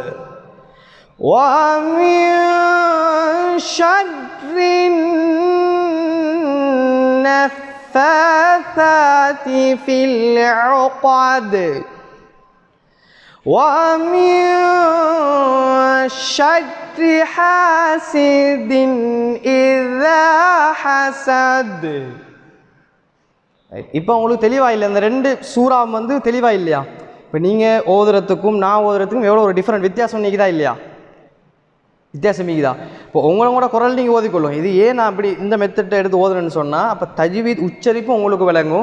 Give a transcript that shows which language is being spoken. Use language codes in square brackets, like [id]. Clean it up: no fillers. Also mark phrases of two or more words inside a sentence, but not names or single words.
[ar] ومن شر النفاثات في العقد ومن شر حاسد إذا حسد. [ta] இப்போ உங்களுக்கு தெளிவாக இல்லை, இந்த ரெண்டு சூறா வந்து தெளிவாக இல்லையா? இப்போ நீங்கள் ஓதுறதுக்கும் நான் ஓதுறதுக்கும் எவ்வளோ ஒரு டிஃப்ரெண்ட் வித்தியாசம் நீக்குதா இல்லையா? வித்தியாசம் நீக்குதா? இப்போ உங்களோட குரல் நீங்கள் ஓதிக்கொள்ளும். இது ஏன் நான் அப்படி இந்த மெத்தட்டை எடுத்து ஓதுறேன்னு சொன்னால், அப்போ தஜ்வீத் உச்சரிப்பும் உங்களுக்கு விளங்கும்.